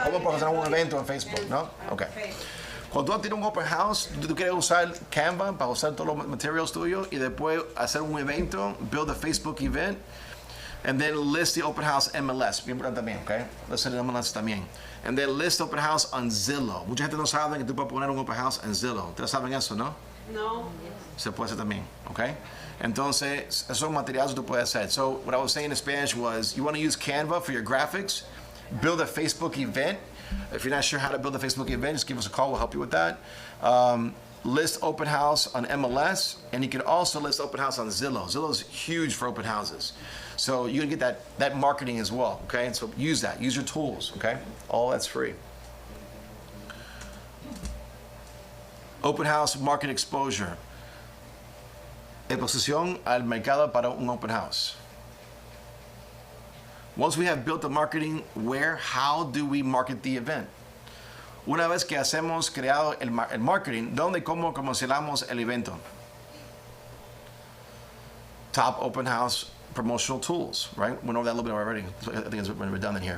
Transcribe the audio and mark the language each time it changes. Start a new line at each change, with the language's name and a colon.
Spanish: ¿Cómo puedes hacer un evento en Facebook? ¿No? Ok. Cuando tú tienes un open house, tú quieres usar Canva para usar todos los materials tuyos y después hacer un evento,
English: build a Facebook event, and then list the open house MLS.
Spanish: Bien importante también, ¿ok? List el MLS también.
English: And then list open house on Zillow.
Spanish: Mucha gente no sabe que tú puedes poner un open house en Zillow. ¿Ustedes saben eso, no? No. Se puede hacer también, ¿ok? Entonces, esos son materiales que tú puedes hacer.
English: So, what I was saying in Spanish was, you want to use Canva for your graphics, build a Facebook event. If you're not sure how to build a Facebook event, just give us a call. We'll help you with that. List open house on MLS, and you can also list open house on Zillow. Zillow is huge for open houses. So you can get that marketing as well, okay? And so use that. Use your tools, okay? All that's free. Open house market exposure.
Spanish: Exposición al mercado para un open house.
English: Once we have built the marketing, how do we market the event?
Spanish: Una vez que hacemos creado el marketing, ¿dónde y cómo comercializamos el evento?
English: Top open house promotional tools, right? We know that a little bit already. I think it's redundant here.